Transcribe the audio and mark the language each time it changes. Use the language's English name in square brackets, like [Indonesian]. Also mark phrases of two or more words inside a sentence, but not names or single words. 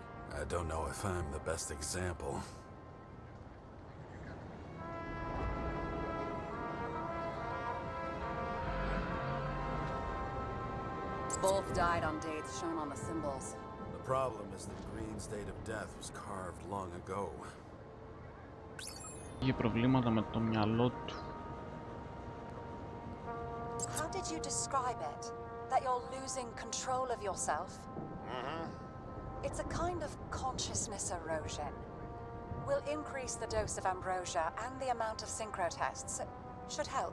[English] I don't know if I'm the best example. Both died on dates shown on the symbols. The problem is that Green's date of death was carved long ago. [Greek] Είχε προβλήματα με το μυαλό του. [English] How did you describe it? That you're losing control of yourself? It's a kind of consciousness erosion. We'll increase the dose of ambrosia and the amount of synchro tests. It should help.